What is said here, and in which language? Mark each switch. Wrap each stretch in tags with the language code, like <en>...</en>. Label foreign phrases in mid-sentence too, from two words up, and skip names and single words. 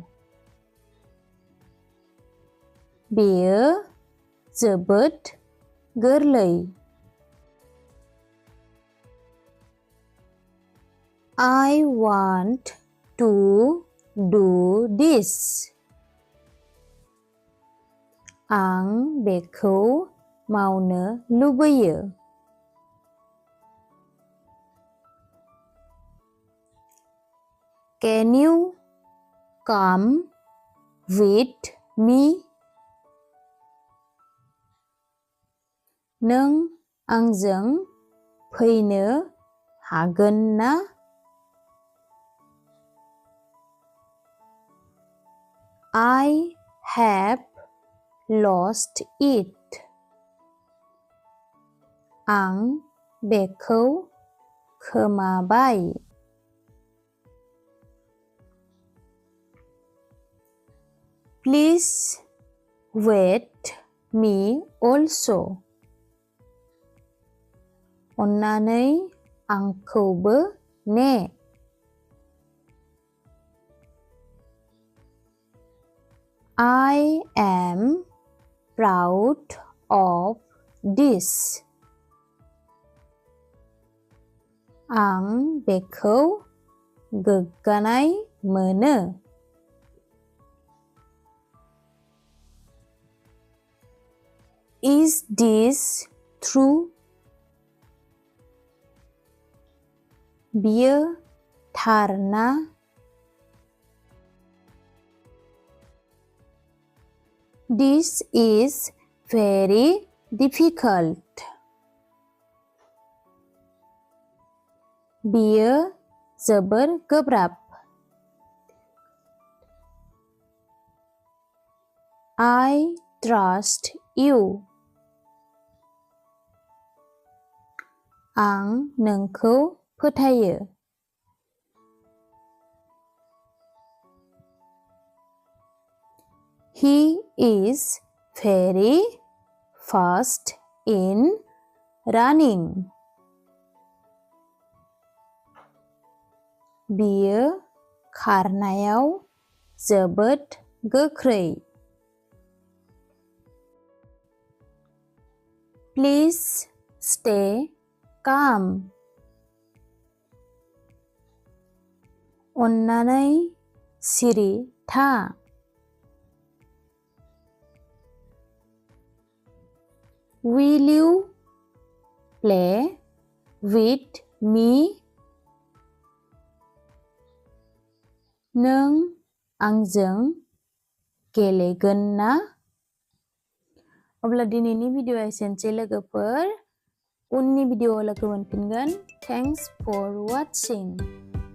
<brx>बेयो जोबोद गोरलै.</brx> <en>I want to do this.</en> <brx>आं बेखौ मावनो लुबैयो.</brx> <en>Can you come with me?</en> <brx>नों आंजों फैनो हागोन ना?</brx> <en>I have lost it.</en> <brx>आं बेखौ खोमाबाय.</brx> <en>Please wait me also.</en> <brx>अन्नानै आंखौबो ने.</brx> <en>I am proud of this.</en> <brx>आं बेखौ गोग्गानाय मोनो.</brx> <en>Is this true?</en> <brx>बियो थार ना?</brx> <en>This is very difficult.</en> <brx>बियो जोबोर गोब्राब.</brx> <en>I trust you.</en> <brx>आं नोंखौ फोथायो.</brx> <en>He is very fast in running.</en> <brx>बियो खारनायाव जोबोद गोख्रै.</brx> <en>Please stay calm.</en> <brx>अन्नानै सिरि था.</brx> <en>Will you play with me</en> <brx>नों आंजों गेलेगोन ना? अब्ला दिनैनि भिडिअ'आ एसेनोसै लोगोफोर उननि भिडिअ'आव लोगो मोनफिनगोन</brx> <en>thanks for watching</en>